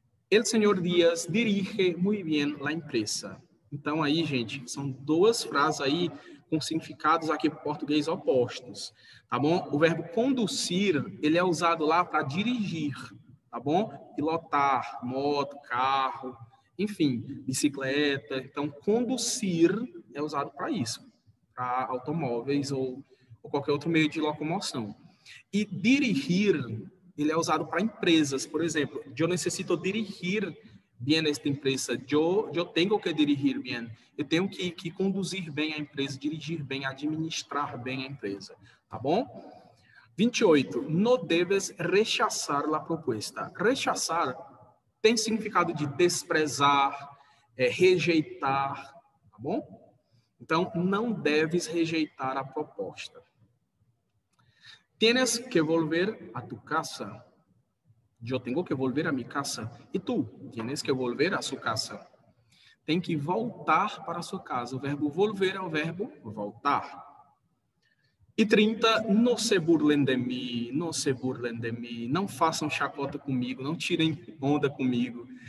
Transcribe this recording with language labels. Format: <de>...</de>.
<es>El señor Díaz dirige muy bien la empresa.</es> <pt>Então, aí, gente, são 2 frases aí com significados aqui em português opostos, tá bom? O verbo conduzir, ele é usado lá para dirigir, tá bom? Pilotar, moto, carro, enfim, bicicleta. Então, conduzir é usado para isso, para automóveis ou qualquer outro meio de locomoção. E dirigir, ele é usado para empresas. Por exemplo, eu necessito dirigir bem esta empresa. Eu tenho que dirigir bem. Eu tenho que conduzir bem a empresa, dirigir bem, administrar bem a empresa. Tá bom? 28.</pt> <es>No debes rechazar la propuesta.</es> <pt>Rechazar tem significado de desprezar, rejeitar. Tá bom? Então, não deves rejeitar a proposta.</pt> <es>Tienes que volver a tu casa.</es> <pt>Eu tenho que volver a minha casa. E tu?</pt> <es>Tienes que volver</es> <pt>a sua casa. Tem que voltar para a sua casa. O verbo volver é o verbo voltar. E 30, não se burlem de mim, não se burlem de mim, não façam chacota comigo, não tirem onda comigo.</pt>